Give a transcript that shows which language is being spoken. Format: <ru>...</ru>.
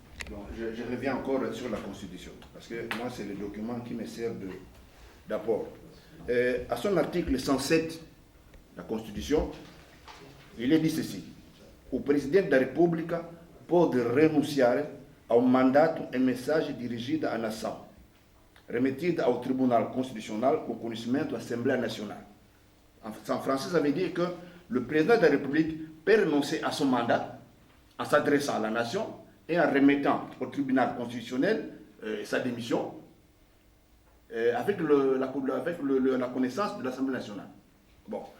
<fr>Bon, je reviens encore sur la Constitution, parce que moi, c'est le document qui me sert d'apport. À son article 107, la Constitution, il est dit ceci.</fr> <pt>O Presidente da República pode renunciar ao mandato em mensagem dirigida à nação, remetida ao Tribunal Constitucional au conhecimento da Assembleia Nacional.</pt> <fr>En français, ça veut dire que le président de la République peut renoncer à son mandat en s'adressant à la nation et en remettant au tribunal constitutionnel sa démission avec la connaissance de l'Assemblée nationale. Bon.</fr>